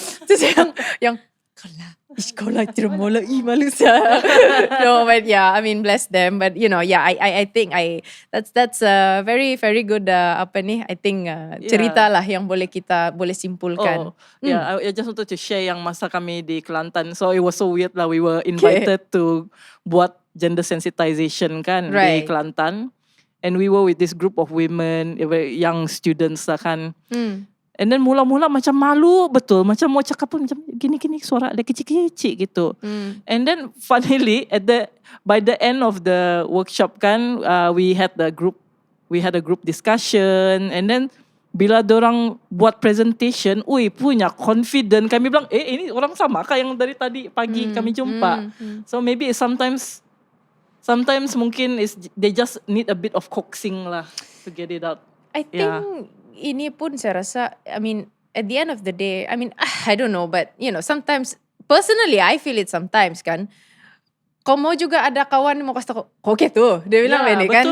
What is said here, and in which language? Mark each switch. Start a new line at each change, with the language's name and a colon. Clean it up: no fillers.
Malay: Terus yang kau lah tidak mau lagi malu saya.
English: No, but yeah, I mean bless them. But I think that's a very very good I think
Malay: cerita lah yang kita boleh simpulkan.
English: I just wanted to share
Malay: yang masa kami di Kelantan.
English: So it was so weird lah. We were invited to
Malay: buat
English: gender sensitization kan di Kelantan. And we were with this group of women, young students lah kan. And then
Malay: mula-mula macam malu betul. Macam mau cakap pun macam gini-gini suara dia kecil-kecil gitu.
English: And then funnily by the end of the workshop kan, we had a group discussion. And then
Malay: bila dorang buat presentation, punya confident. Kami bilang, ini orang sama kah yang dari tadi pagi kami jumpa.
English: So maybe sometimes
Malay: mungkin
English: they just need a bit of coaxing lah to get it out. I think
Malay: ini pun saya rasa,
English: I mean, at the end of the day, I mean, I don't know, but sometimes, personally, I feel it sometimes kan.
Malay: Kau mau juga ada kawan mau kasih tau, kau gitu, dia bilang ini kan.